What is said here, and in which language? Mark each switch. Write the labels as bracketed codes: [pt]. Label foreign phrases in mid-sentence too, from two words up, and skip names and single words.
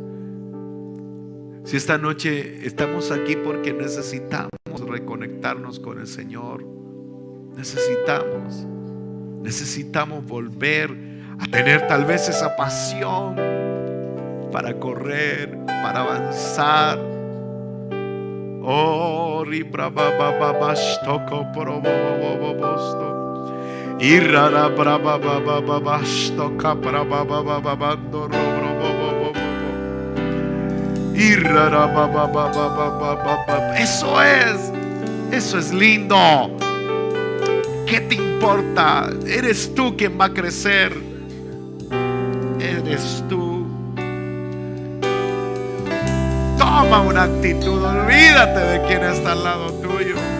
[es] Si esta noche estamos aquí porque necesitamos reconectarnos con el Señor, necesitamos volver a tener tal vez esa pasión para correr, para avanzar. Oh, ribra baba baba stoko probobobobosto. Irara braba baba baba stoka braba baba baba ndoro brobobobobo. Irara baba baba baba baba. Eso es lindo. ¿Qué te importa? Eres tú quien va a crecer. Eres tú. Toma una actitud. Olvídate de quien está al lado tuyo.